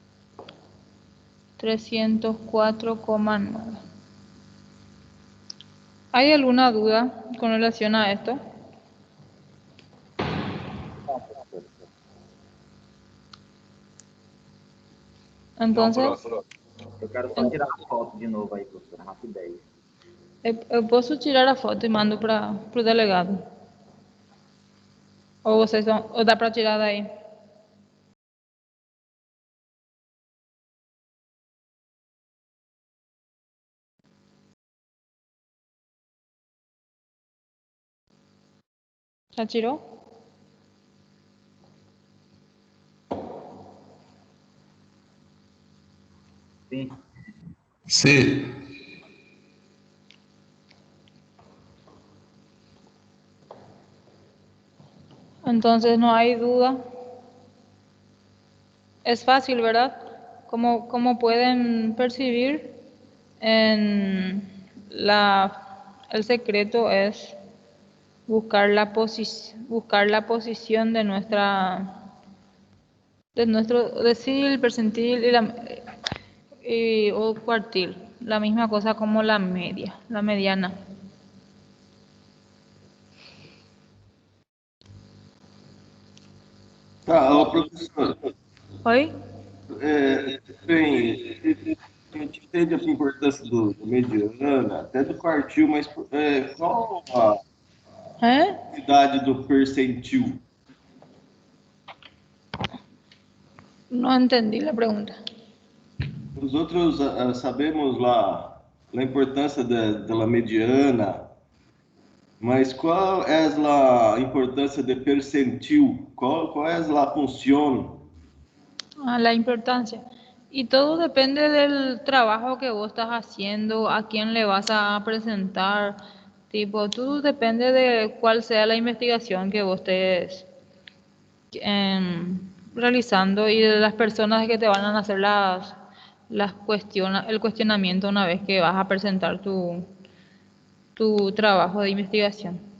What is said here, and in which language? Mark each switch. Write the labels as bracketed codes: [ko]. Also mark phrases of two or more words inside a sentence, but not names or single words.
[es] 304,9. ¿Hay alguna duda con relación a esto? Entonces, [pt] Eu quero só tirar a foto de novo aí, professora, rapidez. eu posso tirar a foto e mando para o delegado. Ou dá para tirar daí? Já tirou? Sim. [es] Sí. Entonces no hay duda. Es fácil, ¿verdad? Como pueden percibir, en el secreto es buscar la posición de nuestro decil, percentil o cuartil. La misma cosa como la media, la mediana. [pt] Tá, ô, professor, [es] ¿Hoy? [pt] bem, a gente entende a importância do mediana, até do quartil, mas qual a [es] ¿Eh? [pt] idade do percentil? [es] No entendí la pregunta. Nosotros sabemos [pt] lá a importância da mediana, mas qual é a importância de percentil? Qual é a função? [es] La importancia. Y todo depende del trabajo que vos estás haciendo, a quién le vas a presentar, tipo, todo depende de cuál sea la investigación que vos estés realizando y de las personas que te van a hacer el cuestionamiento una vez que vas a presentar tu trabajo de investigación.